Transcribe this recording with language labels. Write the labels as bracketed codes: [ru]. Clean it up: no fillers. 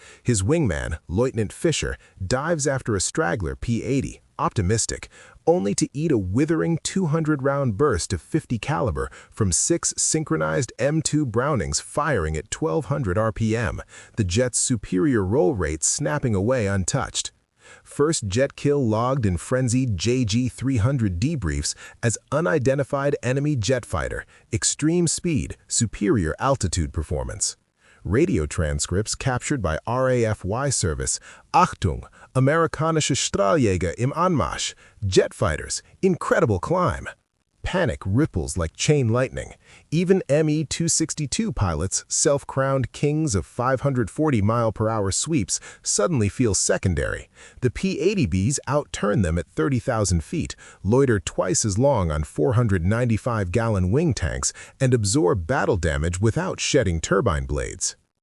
[en] His wingman, Lieutenant Fisher, dives after a straggler P-80, optimistic, only to eat a withering 200-round burst of .50 caliber from 6 synchronized M2 Brownings firing at 1,200 RPM, the jet's superior roll rate snapping away untouched. First jet kill logged in frenzied JG-300 debriefs as unidentified enemy jet fighter, extreme speed, superior altitude performance. Radio transcripts captured by RAFY service. [de] Achtung, amerikanische Strahljäger im Anmarsch. [en] Jet fighters, incredible climb. Panic ripples like chain lightning. Even Me-262 pilots, self-crowned kings of 540-mile-per-hour sweeps, suddenly feel secondary. The P-80Bs outturn them at 30,000 feet, loiter twice as long on 495-gallon wing tanks, and absorb battle damage without shedding turbine blades.